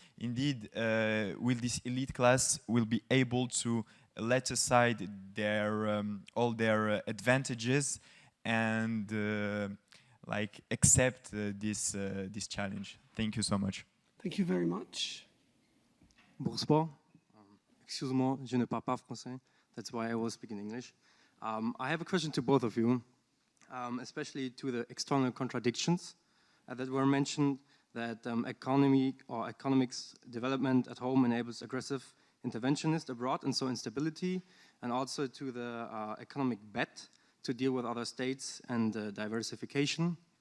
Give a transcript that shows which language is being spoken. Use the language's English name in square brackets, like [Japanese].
[English] Indeed, will this elite class will be able to let aside their all their advantages and like accept this challenge? Thank you so much. Thank you very much. [French] Bonsoir. Excuse-moi, je ne parle pas français. [English] That's why I was speaking English. I have a question to both of you, especially to the external contradictions that were mentioned, that economics development at home enables aggressive interventionist abroad, and so instability, and also to the economic bet to deal with other states and diversification.